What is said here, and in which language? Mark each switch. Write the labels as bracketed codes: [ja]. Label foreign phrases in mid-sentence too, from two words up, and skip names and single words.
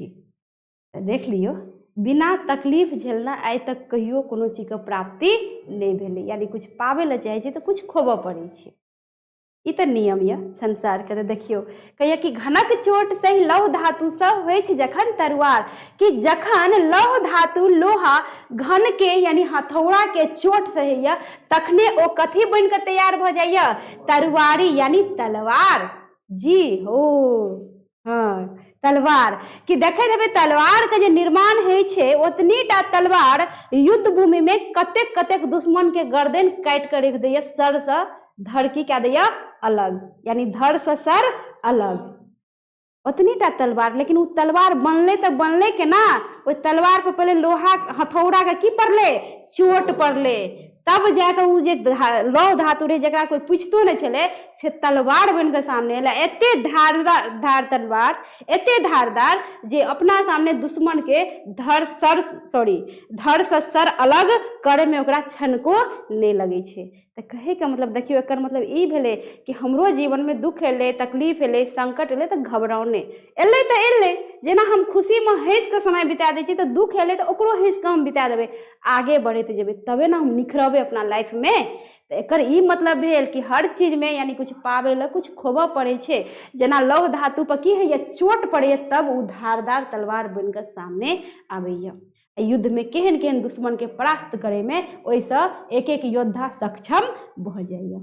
[mai] तो देख लियो बिना तकलीफ झेलना आइ तक कहियो कोनो चीज के प्राप्ति नहीं भेलै, यानी कुछ पावे ला चाहे छी तो कुछ खोबऽ पड़ै छै। ई तऽ नियम यऽ संसार के। तऽ देखियौ कहिया कि घनक चोट सही लौह धातु सब होइ छै जखन तलवार, कि जखन लौह धातु लोहा घन के यानी हथौड़ा के चोट सहैया तखने ओ कथी बन के तैयार भ जाइया, तलवारी यानी तलवार। जी हो हाँ तलवार, कि देखैत हेबै तलवार के जे निर्माण होइ छै ओतनी टा तलवार युद्ध भूमि में कतेक कतेक दुश्मन के गर्दन काट के रख दैया, सर से धड़ की क्या दैया अलग, यानी धड़ से सर अलग, उतनी टा तलवार। लेकिन वो तलवार बनले तो बनले के ना, वो तलवार पे पहले लोहा हथौड़ा के की पड़ले, चोट पड़ले, तब जाकर वो जे लौह धातु रहे जरा कोई पूछतो नहीं चले से तलवार बन के सामने अला। एते धार तलवार, एते धारदार जे अपना सामने दुश्मन के धड़ से सर अलग करे में ओकरा छनको नहीं लगे छे। तो कहे का मतलब देखियो एकर मतलब ई भेले कि हमरो जीवन में दुख एले, तकलीफ एले, संकट एले तो घबराउने एले तो एले, जेना हम खुशी में हंस के समय बिता दै छी तो दुख एले तो ओकरो हंस के हम बिता देबे, आगे बढ़ते जेबे तबे ना हम निखरबे अपना लाइफ में। तो एकर ई मतलब भेल कि हर चीज में यानी कुछ पावे ला कुछ खोबा पड़े छे। जेना लौह धातु पर की है चोट पड़े तब उ धारदार तलवार बन के सामने आबैया। युद्ध में केहन केहन दुश्मन के परास्त करे में ओइसा एक एक योद्धा सक्षम भ जाइया।